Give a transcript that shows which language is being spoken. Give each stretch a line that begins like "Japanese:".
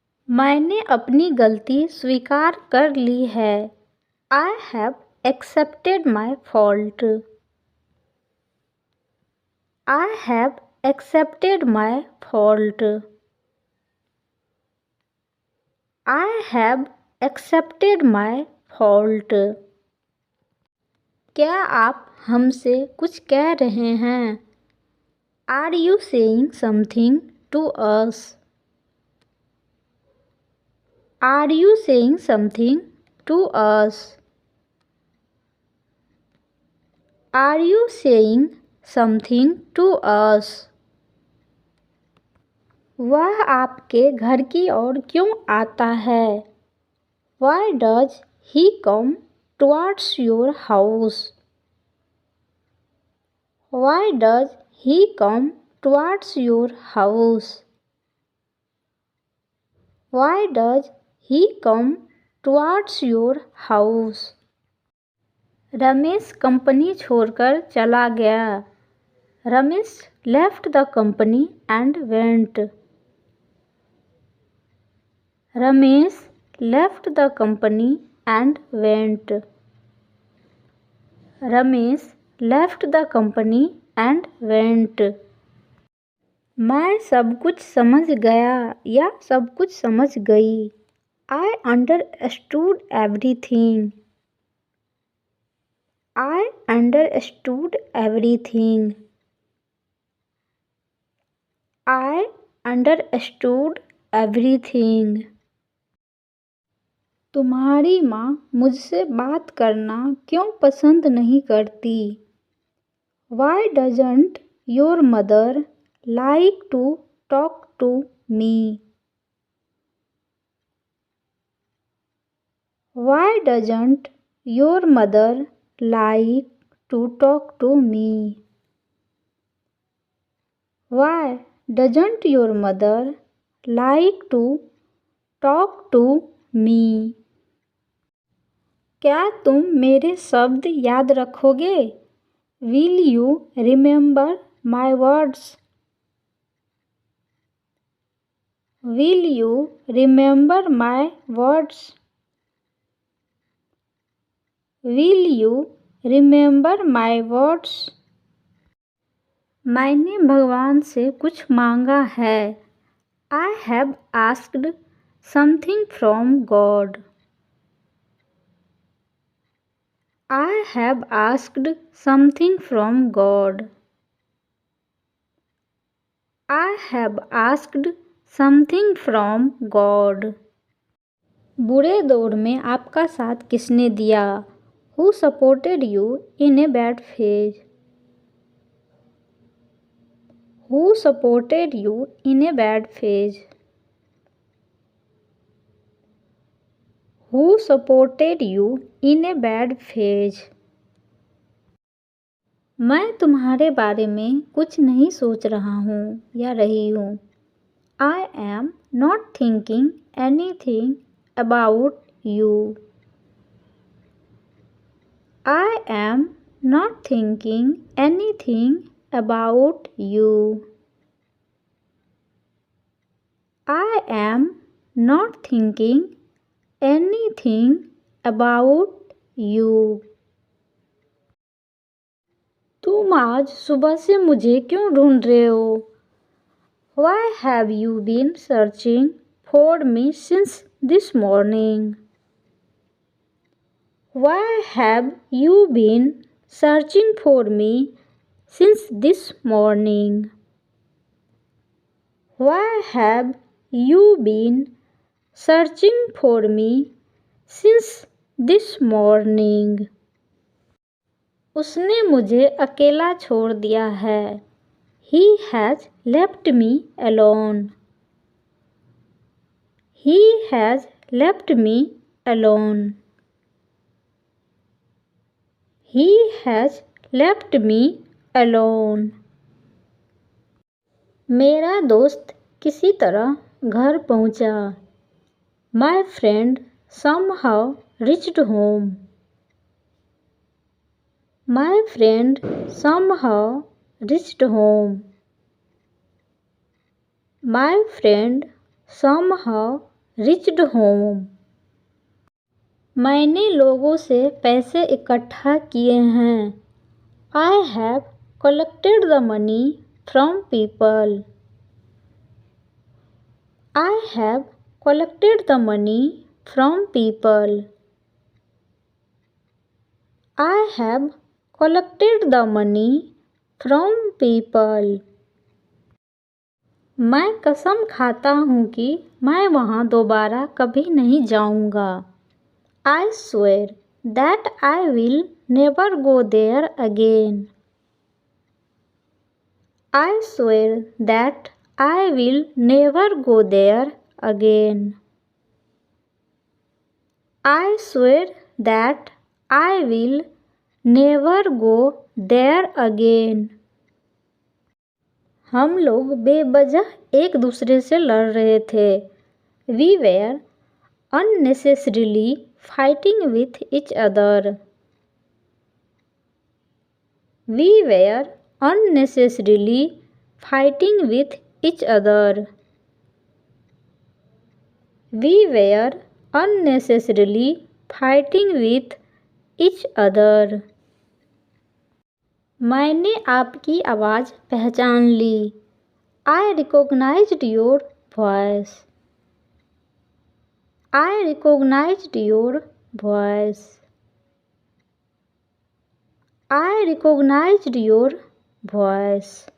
Hindi: मैंने अपनी गलती स्वीकार कर ली है.
English: I have accepted my fault. I have accepted my fault. I have accepted my fault.
Hindi: क्या आप हमसे कुछ कह रहे हैं?
English: Are you saying something to us? Are you saying something to us? Are you saying something to us?
Hindi: वह आपके घर की ओर क्यों आता है?
English: Why does he come towards your house? Why does he come towards your house? Why does he come towards your house?
Hindi: Ramesh company छोड़कर चला गया।
English: Ramesh left the company and went. Ramesh left the company and went. Ramesh left the company and went.
Hindi: मैं सब कुछ समझ गया या सब कुछ समझ गई।
English: I understood everything. I understood everything. I understood everything.
Hindi: तुम्हारी माँ मुझसे बात करना क्यों पसंद नहीं करती?
English: Why doesn't your mother like to talk to me? Why doesn't your mother like to talk to me? Why doesn't your mother like to talk to me?
Hindi: क्या तुम मेरे शब्द याद रखोगे?
English: Will you remember my words? Will you remember my words? Will you remember my words?
Hindi: मैंने भगवान से कुछ मांगा है।
English: I have asked something from God. I have asked something from God. I have asked something from God.
Hindi: बुरे दौर में आपका साथ किसने दिया?
English: Who supported you in a bad phase? Who supported you in a bad phase? Who supported you in a bad phase?
Hindi: मैं तुम्हारे बारे में कुछ नहीं सोच रहा हूँ या रही हूँ।
English: I am not thinking anything about you. I am not thinking anything about you. I am not thinking anything about you.
Hindi: तुम आज सुबह से मुझे क्यों ढूंढ रहे हो?
English: Why have you been searching for me since this morning? Why have you been searching for me since this morning? Why have you been searching for me since this morning?
Hindi: उसने मुझे अकेला छोड़ दिया है।
English: He has left me alone. He has left me alone. He has left me alone.
Hindi: मेरा दोस्त किसी तरह घर पहुंचा।
English: My friend somehow reached home. My friend somehow reached home. My friend somehow reached home.
Hindi: मैंने लोगों से पैसे इकट्ठा किए हैं।
English: I have collected the money from people. I have collected the money from people. I have collected the money from people.
Hindi: मैं कसम खाता हूँ कि मैं वहाँ दोबारा कभी नहीं जाऊँगा।
English: I swear that I will never go there again. I swear that I will never go there again. I swear that I will never go there again.
Hindi: हम लोग बेवजह एक दूसरे से लड़ रहे थे।
English: We were unnecessarily fighting with each other. We were unnecessarily fighting with each other. We were unnecessarily fighting with each other.
Hindi: मैंने आपकी आवाज़ पहचान ली.
English: I recognized your voice. I recognized your voice. I recognized your voice.